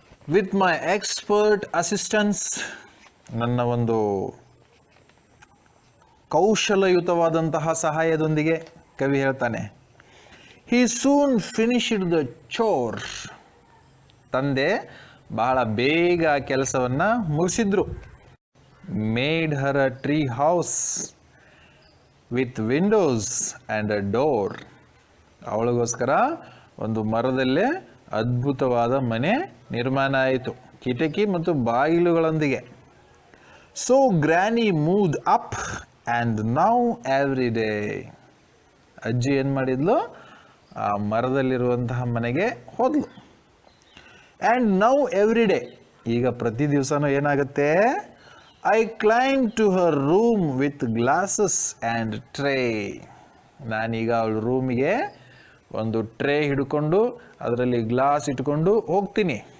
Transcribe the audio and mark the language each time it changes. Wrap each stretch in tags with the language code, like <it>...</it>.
<en>With my expert assistance,</en> <kn>ನನ್ನ ಒಂದು ಕೌಶಲಯುತವಾದಂತಹ ಸಹಾಯದೊಂದಿಗೆ ಕವಿ ಹೇಳ್ತಾನೆ,</kn> <en>he soon finished the chore.</en> <kn>ತಂದೆ ಬಹಳ ಬೇಗ ಕೆಲಸವನ್ನು ಮುಗಿಸಿದ್ರು.</kn> <en>made her a tree house with windows and a door.</en> <kn>ಅವಳಿಗೋಸ್ಕರ ಒಂದು ಮರದಲ್ಲೇ ಅದ್ಭುತವಾದ ಮನೆ ನಿರ್ಮಾಣ ಆಯಿತು, ಕಿಟಕಿ ಮತ್ತು ಬಾಗಿಲುಗಳೊಂದಿಗೆ.</kn> <en>So granny moved up and now every day.</en> <kn>ಅಜ್ಜಿ ಏನು ಮಾಡಿದ್ಲು, ಆ ಮರದಲ್ಲಿರುವಂತಹ ಮನೆಗೆ ಹೋದ್ಲು.</kn> <en>and now every day,</en> <kn>ಈಗ ಪ್ರತಿ ದಿವಸನೂ ಏನಾಗುತ್ತೆ,</kn> <en>I climb to her room with glasses and tray.</en> <kn>ನಾನೀಗ ಅವಳ ರೂಮಿಗೆ ಒಂದು ಟ್ರೇ ಹಿಡ್ಕೊಂಡು ಅದರಲ್ಲಿ ಗ್ಲಾಸ್ ಇಟ್ಕೊಂಡು ಹೋಗ್ತೀನಿ.</kn>